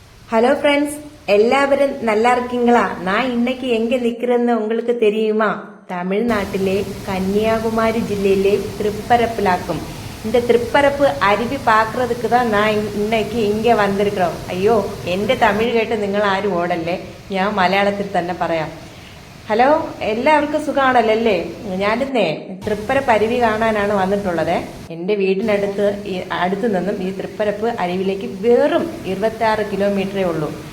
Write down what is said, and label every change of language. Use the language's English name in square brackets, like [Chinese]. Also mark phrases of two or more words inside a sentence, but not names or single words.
[Tamil] ஹலோ ஃப்ரெண்ட்ஸ், எல்லாரும் நல்லா இருக்கீங்களா? நான் இன்னைக்கு எங்க நிக்கிறேன்னு உங்களுக்கு தெரியுமா? [Malayalam] தமிழ்நாட்டிலே கன்னியாகுமரி ജില്ലയിലെ തൃപ്പരപ്പിലാക്കും. [Tamil] இந்த திருப்பரப்பு அருவி பார்க்கறதுக்கு தான் நான் இன்னைக்கு இங்கே வந்திருக்கிறோம். [Malayalam] അയ്യോ, എൻ്റെ തമിഴ് കേട്ട് നിങ്ങൾ ആരും ഓടല്ലേ, ഞാൻ മലയാളത്തിൽ തന്നെ പറയാം. ഹലോ, എല്ലാവർക്കും സുഖമാണല്ലേ? ഞാനിന്നേ തൃപ്പരപ്പ് അരുവി കാണാനാണ് വന്നിട്ടുള്ളത്. എൻ്റെ അടുത്ത് നിന്നും ഈ തൃപ്പരപ്പ് അരുവിയിലേക്ക് വെറും 26 കിലോമീറ്ററേ ഉള്ളൂ.